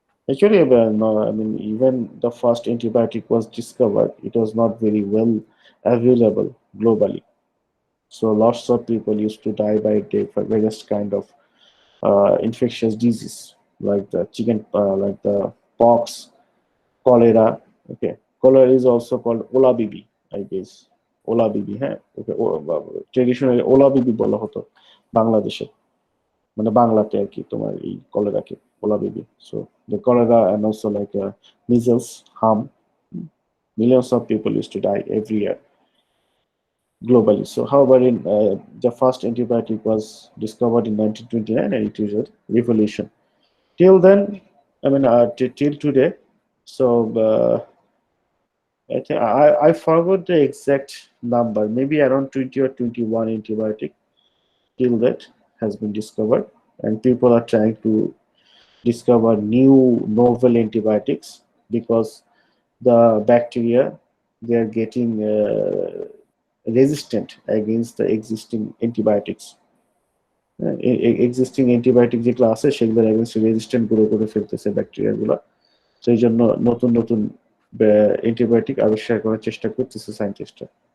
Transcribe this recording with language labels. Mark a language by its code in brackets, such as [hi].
[en] Actually, no, I mean, even the first antibiotic was discovered, it was not very well available globally. So lots of people used to die by various kind of infectious disease, like the like the pox, cholera. Okay, cholera is also called Ola bibi, I guess. Ola bibi, okay. [bn] Traditionally Ola bibi বলা হতো বাংলাদেশে, মানে বাংলাতে আর কি তোমার এই কলেরাকে OLA Bibi. [en] So the cholera and also like measles, harm, millions of people used to die every year globally. So however, in the first antibiotic was discovered in 1929, and it is a revolution. Till then, I mean, till today. So I think I forgot the exact number, maybe around 20 or 21 antibiotic till that has been discovered, and people are trying to discover new novel antibiotics because the bacteria, they are getting resistant against the existing antibiotics. Existing antibiotic [bn] যেগুলো আছে সেগুলোর [en] against resistant [bn] করে ফেলতেছে bacteria গুলো। সেই জন্য নতুন নতুন অ্যান্টিবায়োটিক আবিষ্কার করার চেষ্টা করতেছে সায়েন্টিস্টরা।